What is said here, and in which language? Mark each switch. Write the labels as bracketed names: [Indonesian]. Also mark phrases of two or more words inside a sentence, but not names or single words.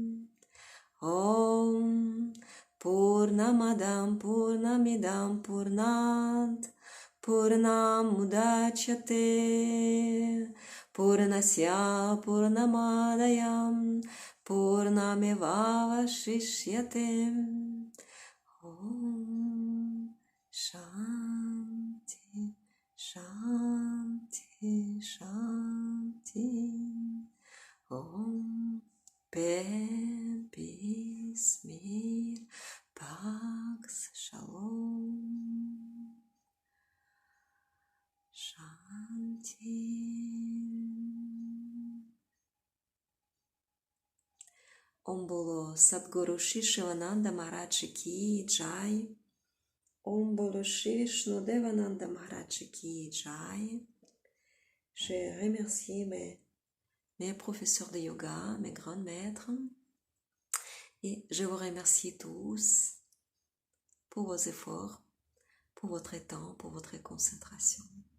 [Sanskrit] ॐ पूर्णमदः पूर्णमिदं पूर्णात्पूर्णमुदच्यते पूर्णस्य पूर्णमादाय पूर्णमेवावशिष्यते. ॐ शान्ति शान्ति शान्ति. [French] Om paix, peace, mir, pax, shalom, [Sanskrit] shanti. [Hindi] ॐ बोलो सद्गुरु श्री शिवानंद महाराज की जय. ॐ बोलो श्री विष्णुदेवानंद महाराज की जय. [French] J'ai remercié mes professeurs de yoga, mes grands maîtres, et je vous remercie tous pour vos efforts, pour votre temps, pour votre concentration.